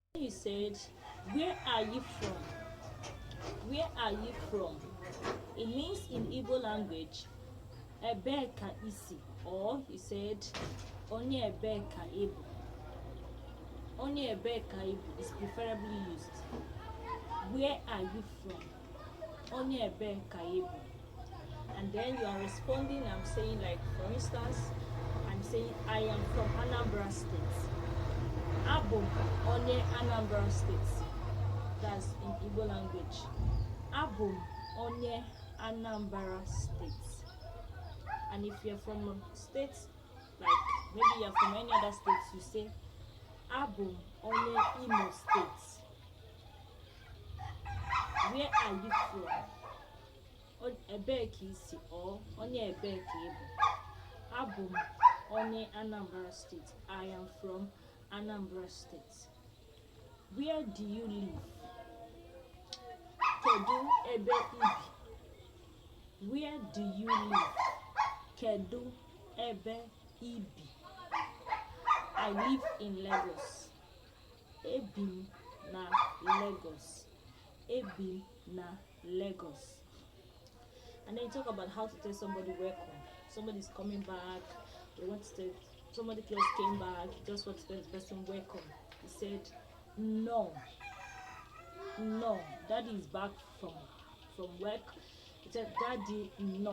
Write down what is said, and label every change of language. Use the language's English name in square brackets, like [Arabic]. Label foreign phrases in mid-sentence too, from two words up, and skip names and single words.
[English] said, where are you from? Where are you from? It means in Igbo language, [Igbo] ebe ka isi, [English] or he said, [Igbo] onye ebe ka ibu. Onye ebe ka ibu [English] is preferably used. Where are you from? [Igbo] Onye ebe ka ibu. [English] And then you are responding. I'm saying, like, for instance, I'm saying I am from Anambra State. [Igbo] Abum onye Anambra State. [English] That's in Igbo language. [Igbo] Abum onye [English] Anambra State. And if you're from a state, like maybe you're from any other states, you say [Igbo] Abum onye [English] Imo State. Where are you from? [Igbo] Ebe ka isi, or onye ebe ka ibu. Abum onye Anambra State. [English] I am from Anambra State. Where do you live? [Igbo] Kedu ebe ibi. [English] Where do you live? [Igbo] Kedu ebe ibi. [English] I live in Lagos. [Igbo] Ebim na [English] Lagos. [Igbo] Ebim na Lagos. [English] And then you talk about how to tell somebody welcome. Somebody's coming back. They want to tell somebody just came back. You just want to tell the person welcome. He said, no. No. Daddy is back from work. He said, Daddy, no.